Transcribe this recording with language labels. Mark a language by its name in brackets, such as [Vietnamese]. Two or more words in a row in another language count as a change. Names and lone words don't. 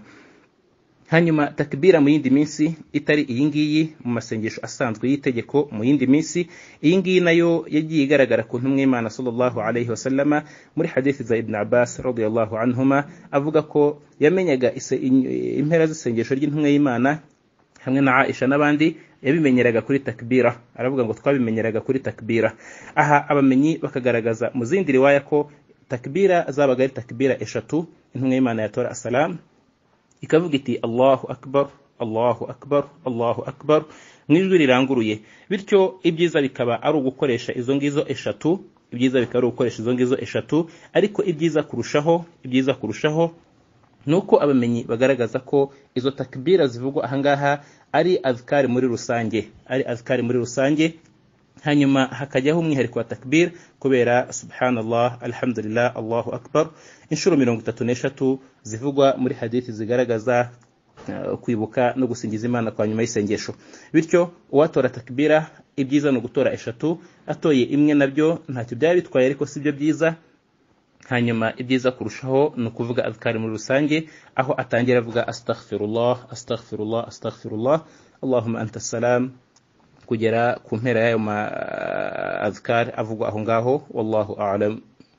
[Kinyarwanda] Hanyuma takbira mu yindi minsi itari iyi ngiyi mu masengesho asanzwe y'itegeko, mu yindi minsi iyi ngiyi nayo yagiye igaragara ku ntumwa y'Imana [Arabic] صلى الله عليه وسلم [Kinyarwanda] muri hadithi za Ibn Abbas [Arabic] رضي الله عنهما, [Kinyarwanda] avuga ko yamenyaga impera z'isengesho ry'intumwa y'Imana hamwe na Aisha n'abandi yabimenyeraga kuri takbira. Aravuga ngo twabimenyeraga kuri takbira. Aha abamenyi bakagaragaza mu zindi riwaya ko takbira zabaga ari takbira eshatu. Intumwa y'Imana yatora assalam ikavuga iti [Arabic] الله أكبر الله أكبر الله أكبر [Kinyarwanda] mw'ijwi riranguruye. Bityo ibyiza bikaba ari ugukoresha izo ngizo eshatu, ariko ibyiza kurushaho nuko abamenyi bagaragaza ko izo takbira zivugwa ahangaha ari azkari muri rusange, hanyuma hakajyaho umwihariko wa takbir kubera [Arabic] سبحان الله الحمد لله الله أكبر [Kinyarwanda] inshuro 33 zivugwa muri hadithi zigaragaza kwibuka no gusingiza Imana kwa nyuma y'isengesho. Bityo uwatora takbira ibyiza no gutora eshatu, atoye imwe nabyo ntacyo byari bitwaye, ariko sibyo byiza. Hanyuma ibyiza kurushaho ni ukuvuga azkari muri rusange, aho atangira avuga [Arabic] أستغفر الله أستغفر الله أستغفر الله اللهم أنت السلام, [Kinyarwanda] kugera ku mpera y'ayo azkar avugwa aho ngaho. [Arabic] والله أعلم.